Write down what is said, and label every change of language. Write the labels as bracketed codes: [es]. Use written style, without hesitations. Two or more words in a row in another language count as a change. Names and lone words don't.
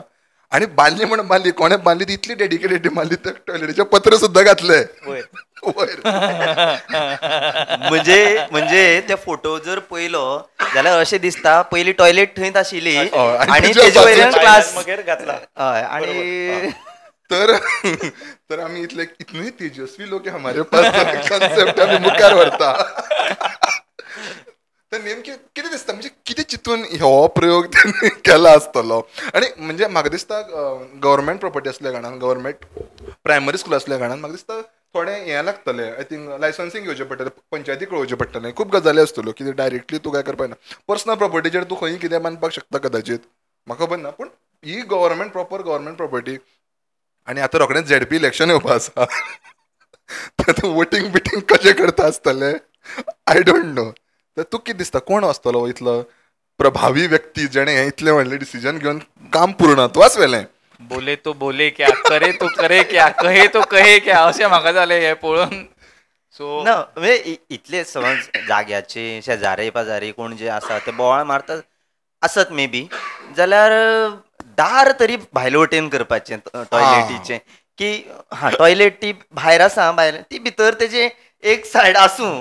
[kok] आणि बांदली म्हणून बांदली, कोणे बांदली ती इतली डेडिकेटेड बांदली, त्या टॉयलेटीचे पत्र सुद्धा घातले वयर. म्हणजे ते फोटो जर पळयलो जाल्यार अशें दिसता पयली टॉयलेट थंयच आशिल्ली आनी तेजे वयल्यान क्लास घातला. हय, आणि तर आम्ही [hi] इतने तेजस्वी लोक हमारे पास [kok] कॉन्सेप्ट आम्ही मुखार व्हरता. तर नेमके कितें दिसता म्हणजे कितें चिंतून हो प्रयोग त्यांनी केला आसतलो. आणि म्हणजे म्हाका दिसता [en] government property [kok] असल्या कारणान, [en] government primary school [kok] असल्या कारणान म्हाका दिसता थोडें हें लागतलें. [en] I think [kok] लायसन्सींग घेवचें पडटलें, पंचायतीक कळोवचें पडटलें. खूब गजाली आसतल्यो कितें डायरेक्टली तूं काय करपाक ना. [en] personal propertyचेर [kok] तूं खंय कितें बांदपाक शकता कदाचित, म्हाका खबर ना. पूण ही [en] government property. [kok] आणि आता रोखडेंच [en] ZP election [kok] येवपा आसा. वोटींग बिटींग कशें करता आसतले [en] I don't know. [kok] तर तूं कितें दिसता कोण आसतलो इतलो प्रभावी व्यक्ती जेणे हें इतलें व्हडलें डिसिजन घेवन काम पूर्णत्वास व्हेलें. [hi] बोले तो बोले क्या, करे तो करे क्या, कहे तो कहे क्या, [kok] अशें म्हाका जालें हें पळोवन. सो ना म्हणजे इतले समज जाग्याचे शेजारी पाजारी कोण जे आसा ते बोवाळ मारतात आसत मे बी, जाल्यार दार तरी भायले वटेन करपाचें टॉयलेटीचें, की हा टॉयलेट ती भायर आसा, भायर ती भितर तेजे एक सायड आसूं.